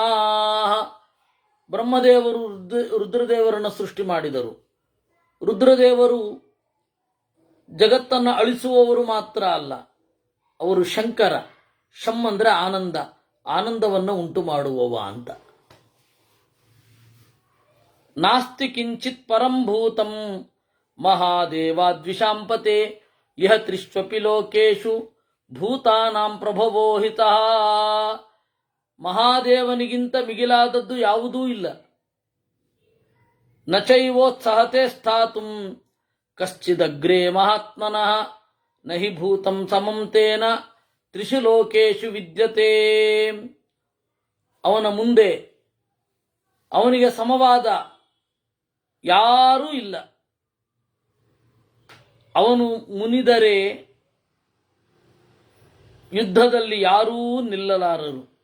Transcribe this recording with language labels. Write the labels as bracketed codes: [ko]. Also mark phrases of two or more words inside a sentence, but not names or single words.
[kn] ಬ್ರಹ್ಮದೇವರು ರುದ್ರದೇವರನ್ನು ಸೃಷ್ಟಿ ಮಾಡಿದರು. ರುದ್ರದೇವರು ಜಗತ್ತನ್ನು ಅಳಿಸುವವರು ಮಾತ್ರ ಅಲ್ಲ, ಅವರು ಶಂಕರ. ಶಂ ಅಂದ್ರೆ ಆನಂದ, ಆನಂದವನ್ನು ಉಂಟು ಮಾಡುವವ ಅಂತ. [sa] ನಾಸ್ತಿ ಕಿಂಚಿತ್ ಪರಂಭೂತಂ ಮಹಾದೇವಾದ್ವಿಷಾಂಪತೆ ಇಹ ತ್ರಿಷ್ವಪಿ ಲೋಕೇಶು ಭೂತಾನಾಂ ಪ್ರಭವೋಹಿತಃ. [kn] ಮಹಾದೇವನಿಗಿಂತ ಮಿಗಿಲಾದದ್ದು ಯಾವುದೂ ಇಲ್ಲ. [sa] ನಚೈವೋತ್ಸಹತೆ ಸ್ಥಾತುಂ ಕಶ್ಚಿದಗ್ರೇ ಮಹಾತ್ಮನಃ ನಹಿ ಭೂತಂ ಸಮಂ ತೇನ ತ್ರಿಷು ಲೋಕೇಶು ವಿದ್ಯತೆ. [kn] ಅವನ ಮುಂದೆ ಅವನಿಗೆ ಸಮವಾದ ಯಾರೂ ಇಲ್ಲ. ಅವನು ಮುನಿದರೆ ಯುದ್ಧದಲ್ಲಿ ಯಾರೂ ನಿಲ್ಲಲಾರರು.